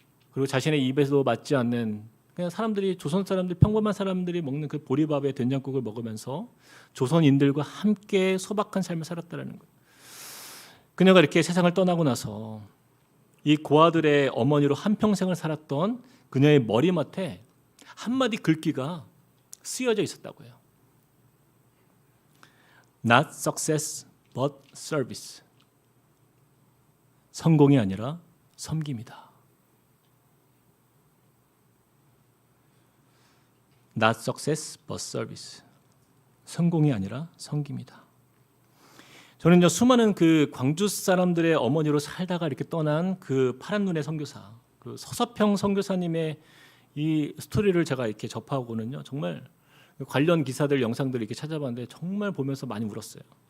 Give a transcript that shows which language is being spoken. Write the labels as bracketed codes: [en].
[ko] 그리고 자신의 입에도 맞지 않는 그냥 사람들이 조선 사람들 평범한 사람들이 먹는 그 보리밥에 된장국을 먹으면서 조선인들과 함께 소박한 삶을 살았다라는 거예요. 그녀가 이렇게 세상을 떠나고 나서 이 고아들의 어머니로 한평생을 살았던 그녀의 머리맡에 한마디 글귀가 쓰여져 있었다고 해요. [en] Not success but service. [ko] 성공이 아니라 섬김이다. [en] Not success but service. [ko] 성공이 아니라 섬김이다. 저는 수많은 그 광주 사람들의 어머니로 살다가 이렇게 떠난 그 파란 눈의 선교사, 그 서서평 선교사님의 이 스토리를 제가 이렇게 접하고는요, 정말 관련 기사들, 영상들을 이렇게 찾아봤는데 정말 보면서 많이 울었어요.